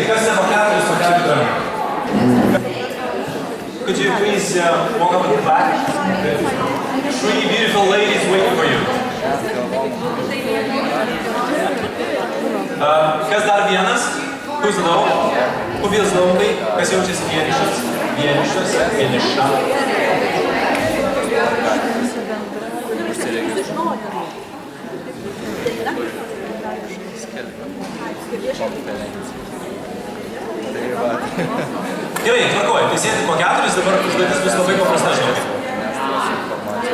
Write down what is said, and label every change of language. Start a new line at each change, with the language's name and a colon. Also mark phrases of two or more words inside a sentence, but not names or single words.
Lithuanian: Kas ne po 4, pakelkit ranką.
English: Could you please walk up to the back? 3 beautiful ladies waiting for you.
Lithuanian: Kas dar vienas?
English: Who's alone? Who feels lonely?
Lithuanian: Kas jaučiasi vienišas? Vieniša. Gerai, tvarkoju, tai sėdi po 4, dabar užduotis bus labai paprasta, žinokit.